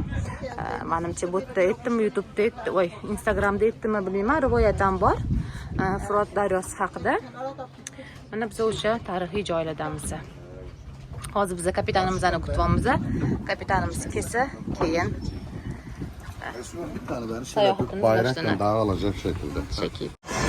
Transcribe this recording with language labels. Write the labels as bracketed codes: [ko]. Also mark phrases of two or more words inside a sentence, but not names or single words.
[uz] Menimcha bu yerda aytdimmi, YouTube'da aytdim, voy, Instagramda aytdimmi bilmayman, rivoyatam bor. Frot daryosi haqida. Mana biz o'sha tarixiy joylardamiz. Hozir biz kapitanimizni kutyapmiz. Kapitanimiz kelsa, keyin [tr] Bir tane ben şöyle bayrakla dağılacak şekilde. [uz] chekib